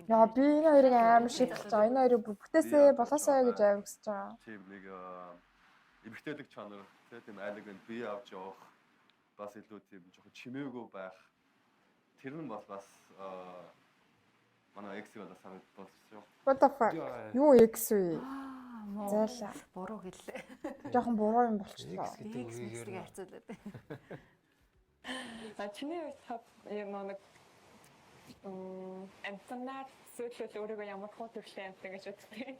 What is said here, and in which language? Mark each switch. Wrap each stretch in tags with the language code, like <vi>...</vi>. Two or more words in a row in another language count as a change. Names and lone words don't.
<mn>Яа би энэ хоёрыг амар шийдэж байгаа. Энэ хоёрыг бүтээсээ болоосоо гэж авигсаж байгаа. Тийм нэг эмгтээлэг чанар тийм айлганд бие авч явах бас илүү тийм жоохон чимээгүй байх. Тэр нь бас манай экс бол санагдсан шүү.</mn> <en>What the fuck?</en> <mn>Юу экс вэ? зайлаа. Буруу гэлээ. Жохон буруу юм болчихлоо. X-ийг харьцуулаад. Чиний топ нэг амтнаар төсөөлөл өөрийгөө ямар хөө төрлийн амтан гэж боддог.</mn>